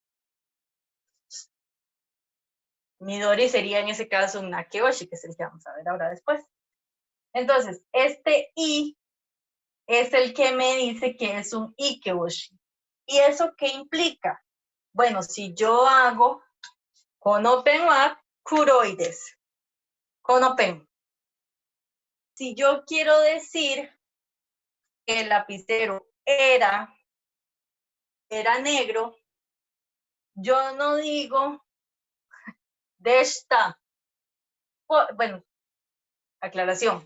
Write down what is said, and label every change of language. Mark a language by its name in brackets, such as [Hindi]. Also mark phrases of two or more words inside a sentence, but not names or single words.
[Spanish] Midori sería en ese caso un nakeyoshi, que es el que vamos a ver ahora después. Entonces, este i es el que me dice que es un ikeyoshi. ¿Y eso qué implica? Bueno, si yo hago [Japanese] このペンは黒いです. このペン. [Spanish] Si yo quiero decir que el lapicero era negro, yo no digo deshita. Bueno, aclaración.